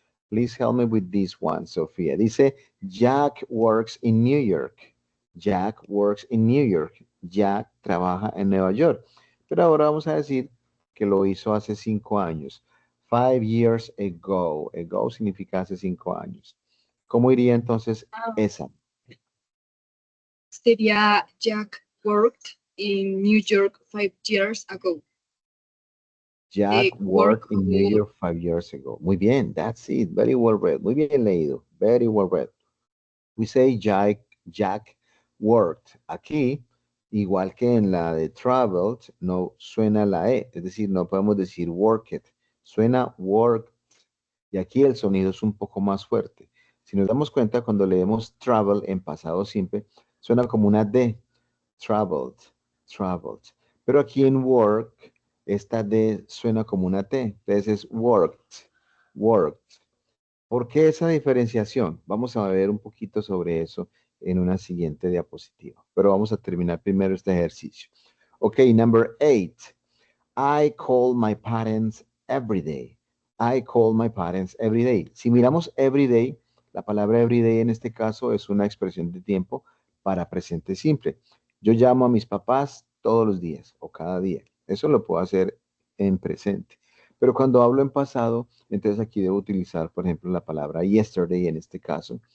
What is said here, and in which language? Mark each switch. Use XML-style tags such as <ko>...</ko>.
<en>Please help me with this one, Sofía. Dice, Jack works in New York. Jack works in New York.</en> <es>Jack trabaja en Nueva York. Pero ahora vamos a decir que lo hizo hace 5 años.</es> <en>5 years ago.</en> <es>Ago significa hace 5 años. ¿Cómo iría entonces esa?</es> <en>Sería Jack worked in New York 5 years ago. Jack Work worked in New York 5 years ago.</en> <es>Muy bien,</es> <en>that's it. Very well read.</en> <es>Muy bien leído.</es> <en>Very well read. We say Jack worked.</en> <es>Aquí, igual que en la de traveled, no suena la E. Es decir, no podemos decir worked. Suena worked. Y aquí el sonido es un poco más fuerte. Si nos damos cuenta, cuando leemos travel en pasado simple, suena como una D. Traveled, traveled. Pero aquí en work, esta D suena como una T. Entonces es worked, worked. ¿Por qué esa diferenciación? Vamos a ver un poquito sobre eso en una siguiente diapositiva. Pero vamos a terminar primero este ejercicio.</es> <en>Ok, number 8. I call my parents every day. I call my parents every day.</en> <es>Si miramos every day, la palabra every day en este caso es una expresión de tiempo para presente simple. Yo llamo a mis papás todos los días o cada día. Eso lo puedo hacer en presente. Pero cuando hablo en pasado, entonces aquí debo utilizar, por ejemplo, la palabra yesterday en este caso.</es>